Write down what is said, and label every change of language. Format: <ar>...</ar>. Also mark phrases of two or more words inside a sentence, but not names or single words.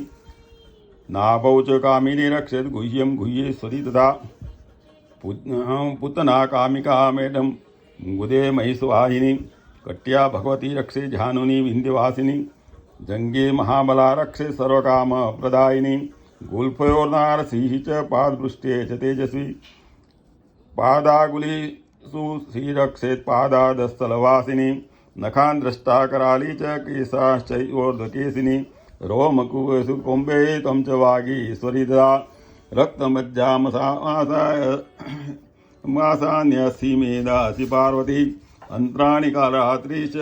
<sa>नाभौ च कामिनी रक्षेत गुह्यम गुह्येश्वरी तथा. पूतना कामिका मेढम गुदे महिषवाहिनी. कट्या भगवती रक्षे जानुनी विंध्यवासिनी. जंगे महाबला रक्षे सर्वकाम प्रदायिनी. गुल्फयोर्नारसिंह च पादपृष्ठे च तेजस्वी पादागुलीषु श्रीरक्षेत् पादादस्थलवासिनी नखान् द्रष्टा कराली च केशाश्चैर्ध्वकेशिनी रोमकुशु कुम्भे त्वं च वागीश्वरी ददा रक्तमज्जामसान्यसि मेधासि पार्वती अन्त्राणि कालरात्रि च</sa>